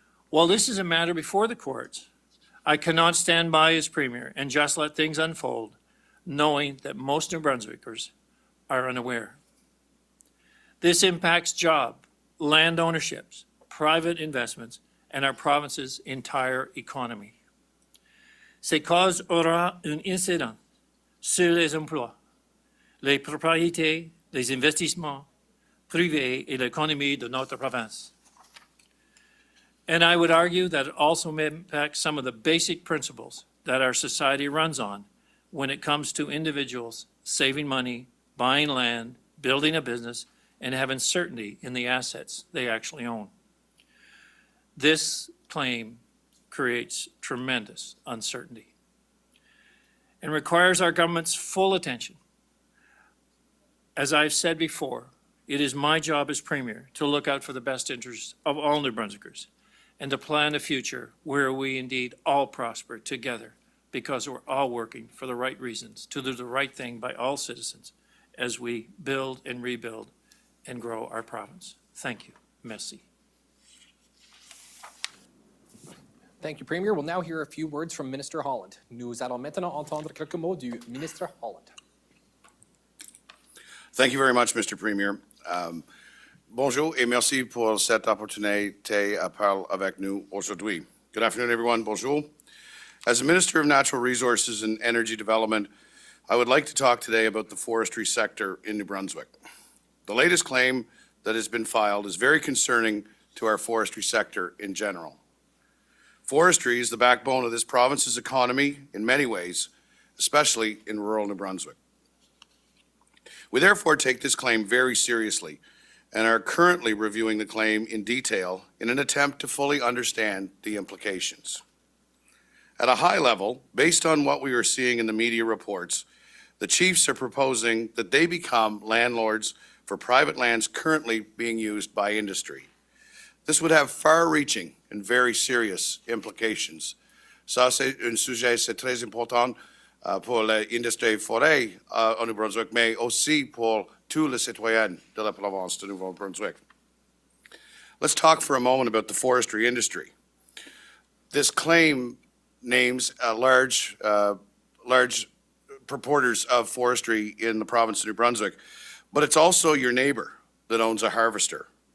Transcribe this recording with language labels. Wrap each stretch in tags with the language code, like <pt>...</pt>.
<en>While this is a matter before the courts, I cannot stand by as Premier and just let things unfold, knowing that most New Brunswickers are unaware. This impacts job, land ownerships, private investments, and our province's entire economy.</en> <fr>Ces causes aura un incident sur les emplois, les propriétés, les investissements privés et l'économie de notre province.</fr> <en>And I would argue that it also may impact some of the basic principles that our society runs on when it comes to individuals saving money, buying land, building a business, and having certainty in the assets they actually own. This claim creates tremendous uncertainty and requires our government's full attention. As I've said before, it is my job as Premier to look out for the best interests of all New Brunswickers and to plan a future where we indeed all prosper together because we're all working for the right reasons, to do the right thing by all citizens as we build and rebuild and grow our province. Thank you.</en> <fr>Merci.</fr> <en>Thank you, Premier. We'll now hear a few words from Minister Holland.</en> <fr>Nous allons maintenant entendre quelques mots du Ministre Holland.</fr> <en>Thank you very much, Mr. Premier.</en> <fr>Bonjour et merci pour cette opportunité à parler avec nous aujourd'hui.</fr> <en>Good afternoon, everyone.</en> <fr>Bonjour.</fr> <en>As the Minister of Natural Resources and Energy Development, I would like to talk today about the forestry sector in New Brunswick. The latest claim that has been filed is very concerning to our forestry sector in general. Forestry is the backbone of this province's economy in many ways, especially in rural New Brunswick. We therefore take this claim very seriously and are currently reviewing the claim in detail in an attempt to fully understand the implications. At a high level, based on what we are seeing in the media reports, the chiefs are proposing that they become landlords for private lands currently being used by industry. This would have far-reaching and very serious implications.</en> <fr>Ça, c'est un sujet très important pour l'industrie forêt au Nouveau-Brunswick, mais aussi pour tous les citoyens de la province de Nouveau-Brunswick.</fr> <en>Let's talk for a moment about the forestry industry. This claim names large purporters of forestry in the province of New Brunswick, but it's also your neighbor that owns a harvester.</en>